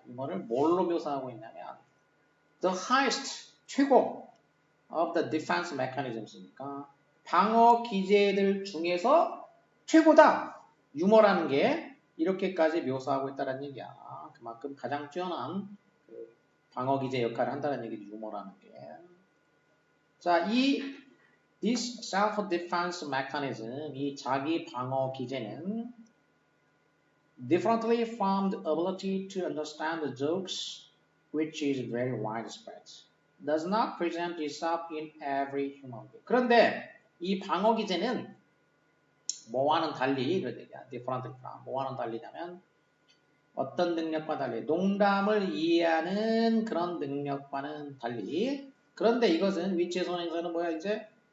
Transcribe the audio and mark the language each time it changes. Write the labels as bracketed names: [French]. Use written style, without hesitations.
[Korean] 유머를 뭘로 묘사하고 있냐면 [English] the highest, [Korean] 최고 [English] of the defense mechanisms [Korean] 니까 방어 기제들 중에서 최고다. 유머라는 게 이렇게까지 묘사하고 있다는 얘기야. 그만큼 가장 뛰어난 그 방어 기제 역할을 한다는 얘기지. 유머라는 게. 자, [English] this self-defense mechanism, [Korean] 이 자기 방어 기제는 [English] differently from the ability to understand the jokes, which is very widespread, does not present itself in every human being. [Korean] 그런데 이 방어 기제는 뭐와는 달리, 이런 얘기야. [English] differently from, [Korean] 뭐와는 달리냐면 어떤 능력과 달리, 농담을 이해하는 그런 능력과는 달리. 그런데 이것은 위치의 선행사는 뭐야 이제?